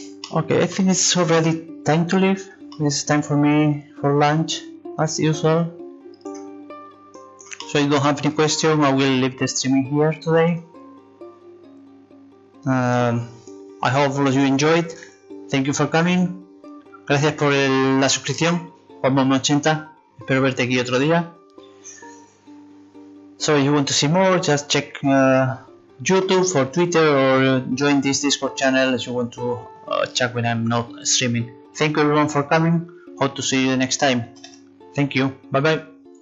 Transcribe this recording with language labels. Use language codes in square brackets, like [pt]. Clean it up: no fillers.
[en] Okay, I think it's already time to leave. it's time for me for lunch as usual. So if you don't have any question, I will leave the streaming here today. I hope all of you enjoyed. Thank you for coming. [es] Gracias por la suscripción. Juan80. Espero verte aquí otro día. [en] So if you want to see more, just check YouTube or Twitter, or join this Discord channel if you want to check when I'm not streaming. Thank you everyone for coming. Hope to see you next time. Thank you. Bye bye.